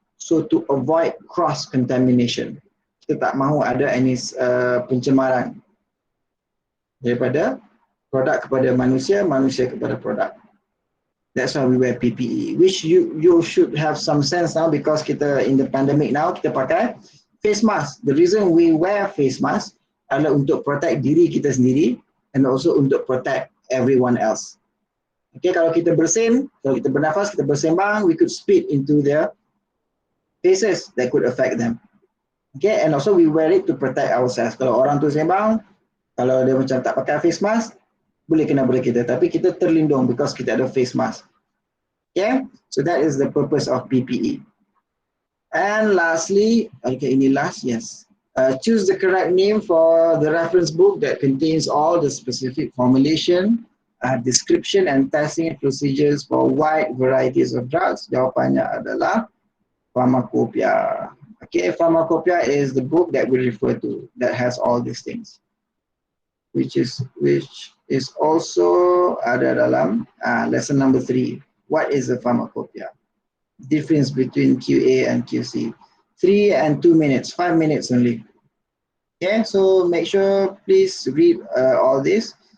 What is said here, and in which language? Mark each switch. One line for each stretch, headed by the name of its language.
English: So to avoid cross contamination,
Malay: kita tak mahu ada any pencemaran daripada produk kepada manusia, manusia kepada produk.
English: That's why we wear PPE, which you should have some sense now, because kita in the pandemic now,
Malay: kita pakai face mask.
English: The reason we wear face mask
Malay: adalah untuk
English: protect
Malay: diri kita sendiri
English: and also untuk protect everyone else. Okay,
Malay: kalau kita bersin, kalau kita bernafas, kita bersembang,
English: we could spit into their faces, that could affect them.
Malay: Okay,
English: and also we wear it to protect ourselves.
Malay: Kalau orang tu sembang, kalau dia macam tak pakai face mask, boleh kena pada kita, tapi kita terlindung because kita ada face mask.
English: Okay, so that is the purpose of PPE. And lastly, okay,
Malay: ini last,
English: yes. Choose the correct name for the reference book that contains all the specific formulation, description and testing procedures for wide varieties of drugs.
Malay: Jawapannya adalah pharmacopoeia.
English: Okay, pharmacopoeia is the book that we refer to that has all these things, which is also
Malay: ada dalam
English: lesson number 3. What is a pharmacopoeia? Difference between QA and QC. 3 and 2 minutes, 5 minutes only. Okay, so make sure please read all this.